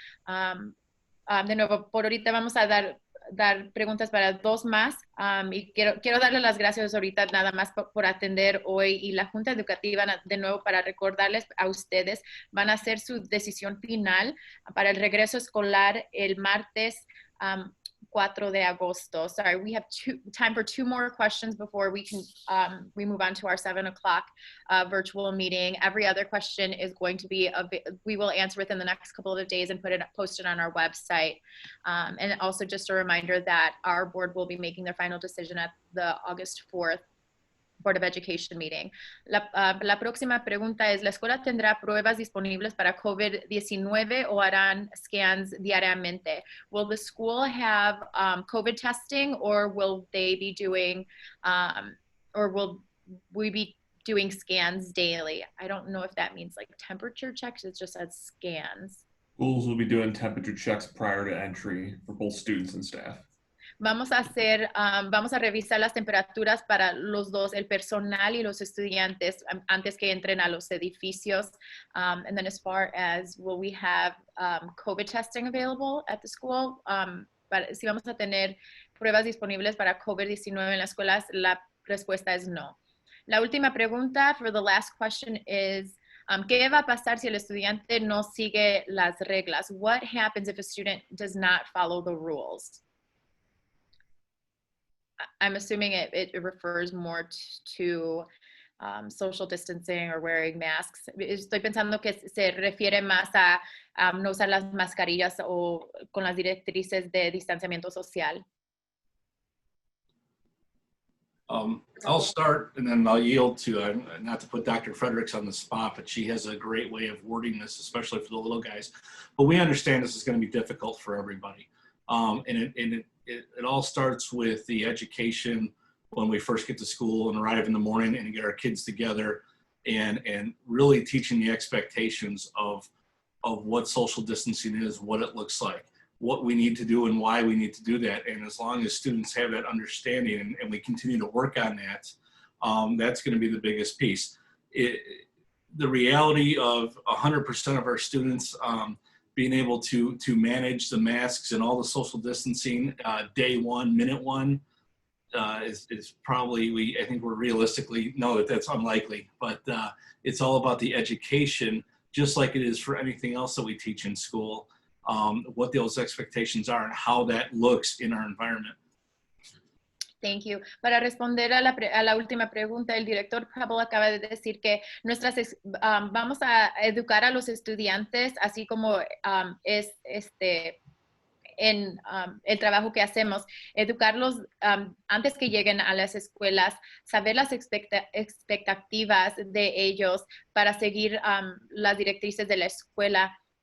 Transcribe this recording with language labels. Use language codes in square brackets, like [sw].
[es] De nuevo, por ahorita vamos a dar preguntas para 2 más, y quiero darles las gracias ahorita nada más por atender hoy, y la Junta Educativa de nuevo para recordarles a ustedes, van a hacer su decisión final para el regreso escolar el martes 4 de agosto. [en] Sorry, we have time for 2 more questions before we can we move on to our 7 o'clock virtual meeting. Every other question is going to be we will answer within the next couple of days and post it on our website. And also just a reminder that our board will be making their final decision at the August 4th Board of Education meeting. [es] La próxima pregunta es, ¿la escuela tendrá pruebas disponibles para COVID-19 o harán scans diariamente? [en] Will the school have COVID testing, or will they be doing, or will we be doing scans daily? I don't know if that means like temperature checks. It just says scans. Schools will be doing temperature checks prior to entry for both students and staff. [es] Vamos a revisar las temperaturas para los dos, el personal y los estudiantes, antes que entren a los edificios. [en] And then as far as will we have COVID testing available at the school, [es] si vamos a tener pruebas disponibles para COVID-19 en las escuelas, la respuesta es no. La última pregunta, [en] for the last question, is, [es] ¿qué va a pasar si el estudiante no sigue las reglas? [en] What happens if a student does not follow the rules? I'm assuming it refers more to social distancing or wearing masks. [es] Estoy pensando que se refiere más a no usar las mascarillas o con las directrices de distanciamiento social. [en] I'll start and then I'll yield to, not to put Dr. Fredericks on the spot, but she has a great way of wording this, especially for the little guys. But we understand this is going to be difficult for everybody. And it all starts with the education when we first get to school and arrive in the morning and get our kids together and really teaching the expectations of what social distancing is, what it looks like, what we need to do and why we need to do that. And as long as students have that understanding and we continue to work on that, that's going to be the biggest piece. The reality of 100% of our students being able to manage the masks and all the social distancing day one, minute one, is probably, I think we're realistically know that that's unlikely, but it's all about the education, just like it is for anything else that we teach in school, what those expectations are and how that looks in our environment. Thank you. [es] Para responder a la última pregunta, el director Pablo acaba de decir que vamos a educar a los estudiantes, así como es en el trabajo que hacemos, educarlos antes que lleguen a las escuelas, saber las expectativas de ellos para seguir las directrices de la escuela.